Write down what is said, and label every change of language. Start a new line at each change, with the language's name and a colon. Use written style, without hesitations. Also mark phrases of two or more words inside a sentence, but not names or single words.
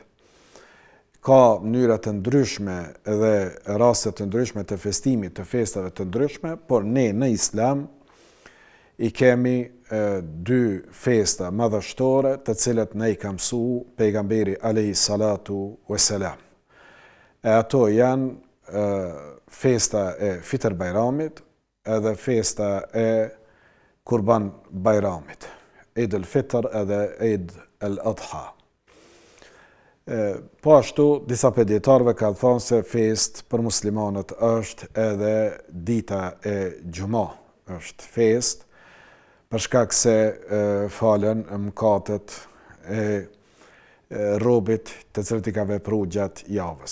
Albanian: Ka mënyra të ndryshme dhe raste të ndryshme të festimit të festave të ndryshme, por ne në Islam i kemi dy festa madhështore të cilat ne i ka mësu pejgamberi
Arabic: عليه الصلاة والسلام.
Albanian: E ato janë festa e Fitr Bajramit edhe festa e Kurban Bajramit, Eid al-Fitr edhe Eid al-Adha. Po ashtu, disa prej dietarëve kanë thënë se fest për muslimanët është edhe dita e Gjuma, është fest për shkak se falen mëkatet e robit të cilët i ka vepruar gjatë javës.